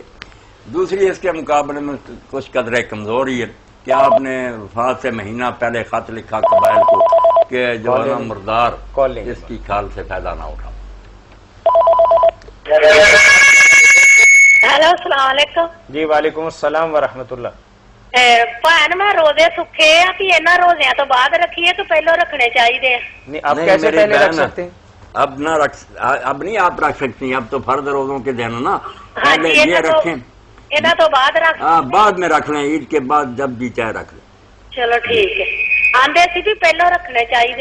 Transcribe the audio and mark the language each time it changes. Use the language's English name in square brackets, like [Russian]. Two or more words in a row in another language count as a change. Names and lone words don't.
[Hindi] दूसरी इसके मुकाबले में कुछ कदर कमजोरी है कि आपने वफात से महीना पहले खत लिखा कबाइल को कि जो है ना मुर्दार इसकी खाल से फायदा ना उठा। हेलो [Arabic] السلام عليكم. जी وعليكم السلام ورحمة الله. [Punjabi] ਭੈਣ ਮੈਂ ਰੋਜ਼ੇ ਸੁੱਖੇ ਆ कि ਇਹਨਾਂ ਰੋਜ਼ਿਆਂ ਤੋ ਬਾਦ ਰੱਖੀਏ ਤੋ ਪਹਿਲੇ ਰੱਖਣੇ ਚਾਹੀਏ? [Hindi] नहीं, अब कैसे पहले रख सकते हैं? अब ना रख, अब नहीं आप रख सकती, अब तो फर्द रोजों के दिन ना, हाँ पहले जी, ये रखें, इन्हें तो बाद रख। हाँ बाद में रख लें, ईद के बाद जब जी चाहे रख लें। चलो ठीक है। [Punjabi] ਆਂਦੇ ਸੀ [Hindi] भी पहले रखने चाहिए